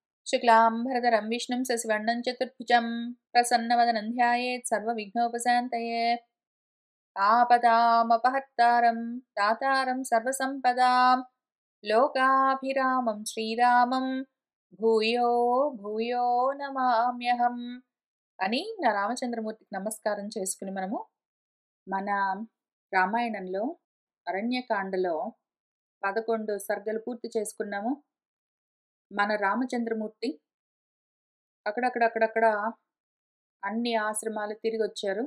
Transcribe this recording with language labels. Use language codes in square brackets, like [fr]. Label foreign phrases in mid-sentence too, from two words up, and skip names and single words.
[sa] शुक्लाम्बरधरं विष्णुं शशिवर्णं चतुर्भुजं प्रसन्नवदनं ध्यायेत् सर्वविघ्नोपशान्तये। आपदामपहर्तारं दातारं सर्वसम्पदां लोकाभिरामं श्रीरामं భూయో భూయో నమామ్యహం [te] అని నా రామచంద్రమూర్తికి నమస్కారం చేసుకుని మన రామాయణంలో అరణ్యకాండలో 11 సర్గలు పూర్తి చేసుకున్నాము. మన రామచంద్రమూర్తి అక్కడక్కడ అన్ని ఆశ్రమాలు తిరిగొచ్చారు.